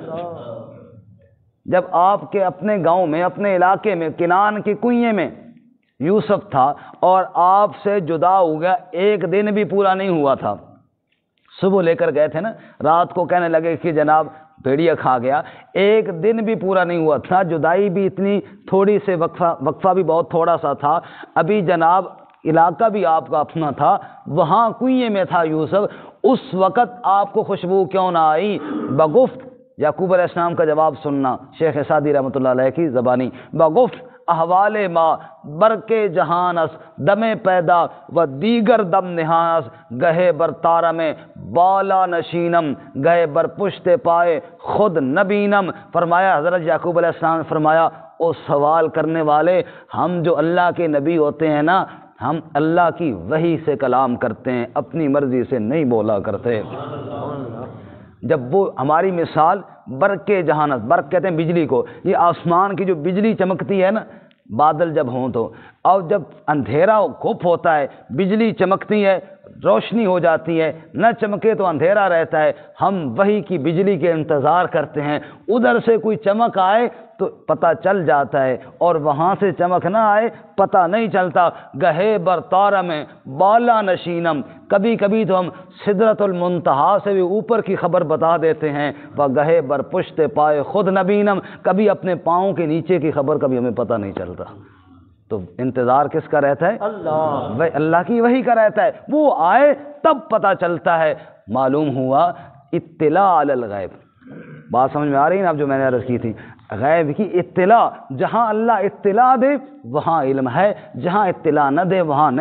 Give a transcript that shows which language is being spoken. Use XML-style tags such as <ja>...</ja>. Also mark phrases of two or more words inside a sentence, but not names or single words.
<ur>جب آپ کے اپنے گاؤں میں، اپنے علاقے میں، کنان کی کنویں میں یوسف تھا اور آپ سے جدا ہو گیا، ایک دن بھی پورا نہیں ہوا تھا، صبح لے کر گئے تھے نا، رات کو کہنے لگے کہ جناب بھیڑیا کھا گیا، ایک دن بھی پورا نہیں ہوا تھا، جدائی بھی اتنی تھوڑی سے وقفہ بھی بہت تھوڑا سا تھا، ابھی جناب علاقہ بھی آپ کا اپنا تھا، وہاں کنویں میں تھا یوسف، اس وقت آپ کو خوشبو کیوں نہ آئی؟</ur> <fa>بگفت،</fa> <ur>یعقوب علیہ السلام کا جواب سننا، شیخ سعدی رحمۃ اللہ علیہ کی زبانی،</ur> <fa>بگفت احوال ما برق جہانس دم پیدا و دیگر دم نہانس، گہے بر تارم بالا نشینم گہے بر پشت پائے خود نبینم۔</fa> <ur>فرمایا حضرت یعقوب علیہ السلام نے فرمایا، او سوال کرنے والے، ہم جو اللہ کے نبی ہوتے ہیں نا، ہم اللہ کی وحی سے کلام کرتے ہیں، اپنی مرضی سے نہیں بولا کرتے۔ جب وہ ہماری مثال</ur> <fa>برق جہانت،</fa> <ur>برق کہتے ہیں بجلی کو، یہ آسمان کی جو بجلی چمکتی ہے نا، بادل جب ہوں تو، اور جب اندھیرا گھپ ہوتا ہے بجلی چمکتی ہے، روشنی ہو جاتی ہے، نہ چمکے تو اندھیرا رہتا ہے، ہم وہی کی بجلی کے انتظار کرتے ہیں، ادھر سے کوئی چمک آئے تو پتہ چل جاتا ہے، اور وہاں سے چمک نہ آئے پتہ نہیں چلتا۔</ur> <fa>گہے بر تارم بالا نشینم،</fa> <ur>کبھی کبھی تو ہم سدرۃ المنتہا سے بھی اوپر کی خبر بتا دیتے ہیں، وہ</ur> <fa>گہے بر پشت پائے خود نبینم،</fa> <ur>کبھی اپنے پاؤں کے نیچے کی خبر کبھی ہمیں پتہ نہیں چلتا۔ تو انتظار کس کا رہتا ہے؟ اللہ کی وحی کا رہتا ہے، وہ آئے تب پتہ چلتا ہے۔ معلوم ہوا</ur> <ar>اطلاع علی الغیب،</ar> <ur>بات سمجھ میں آ رہی ہے نا اب جو میں نے عرض کی تھی، غیب کی اطلاع، جہاں اللہ اطلاع دے وہاں علم ہے، جہاں اطلاع نہ دے وہاں نہیں۔</ur>